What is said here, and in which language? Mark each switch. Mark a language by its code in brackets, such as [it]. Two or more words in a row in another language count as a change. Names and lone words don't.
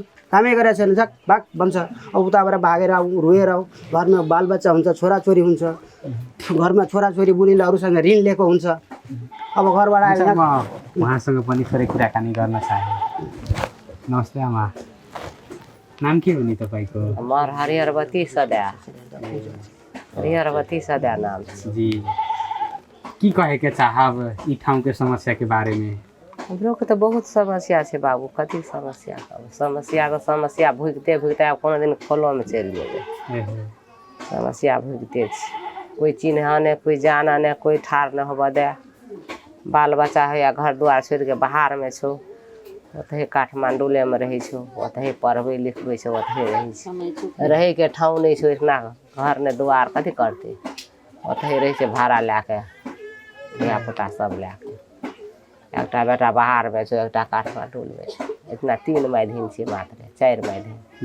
[ne] कामै गरेको छैन, झक भाग भन्छ। अब उताबाट भागेर आऊ, रोएर आऊ, घरमा बालबच्चा हुन्छ, छोराछोरी हुन्छ, घरमा छोराछोरी बुढीले अरूसँग ऋण लिएको हुन्छ। अब घरबाट आएर उहाँसँग पनि थोरै कुराकानी गर्न चाहे। नमस्ते आमा, नाम के हो नि तपाईँको? [mai] हमार हरिहरवती सदा, हरिहरवती सदा नाम जी। की कहे के चाहब ई ठाउँ के समस्या के बारे में? हमरो के तो बहुत समस्या है बाबू, कथी समस्या कहब, समस्या भुगते भुगते कोनो दिन खोलो में चल जेबे। समस्या भुगते छी, कोई चिन्ह ने कोई जाना ने कोई ठार न होबे दे। बाल बच्चा है या घर द्वार छोड़ के बाहर में छो, ओतहे काठमांडूले में रही छो, ओतहे पढ़बे लिखबे छो, ओतहे रही छो, रहे के ठाव नहीं छो, इतना घर ने द्वार कथी करते, ओतहे रही छे भाड़ा लेके धिया पुता सब लेके। एकटा बेटा बाहर में छो, एकटा काठमांडू में छो, इतना 3 माध्यम छे मात्र 4 माध्यम